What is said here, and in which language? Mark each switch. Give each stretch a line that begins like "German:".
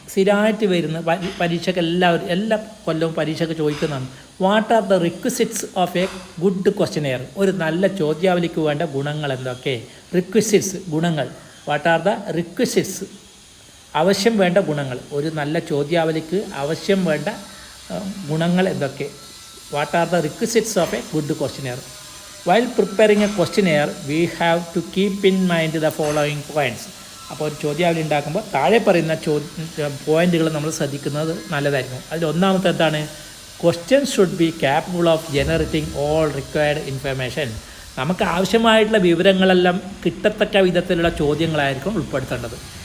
Malayalam: സ്ഥിരമായിട്ട് വരുന്ന പരീക്ഷയ്ക്ക് എല്ലാ കൊല്ലവും പരീക്ഷയ്ക്ക് ചോദിക്കുന്നതാണ്,
English: What are the requisites of a good questionnaire?
Malayalam: ഒരു നല്ല ചോദ്യാവലിക്ക് വേണ്ട ഗുണങ്ങൾ എന്തൊക്കെ? റിക്വസിറ്റ്സ്, ഗുണങ്ങൾ.
English: What are the requisites?
Malayalam: ആവശ്യം വേണ്ട ഗുണങ്ങൾ. ഒരു നല്ല ചോദ്യാവലിക്ക് ആവശ്യം വേണ്ട ഗുണങ്ങൾ എന്തൊക്കെ?
English: What are the requisites of a good questionnaire? While preparing a questionnaire, we have to keep in mind the following points.
Malayalam: അപ്പോൾ ഒരു ചോദ്യാവലി ഉണ്ടാക്കുമ്പോൾ താഴെ പറയുന്ന പോയിന്റുകൾ നമ്മൾ ശ്രദ്ധിക്കുന്നത് നല്ലതായിരിക്കും. അതിൽ ഒന്നാമത്തെ എന്താണ്?
English: Question should be capable of generating all required information.
Malayalam: നമുക്ക് ആവശ്യമായിട്ടുള്ള വിവരങ്ങളെല്ലാം കിട്ടത്തക്ക വിധത്തിലുള്ള ചോദ്യങ്ങളായിരിക്കും ഉൾപ്പെടുത്തേണ്ടത്.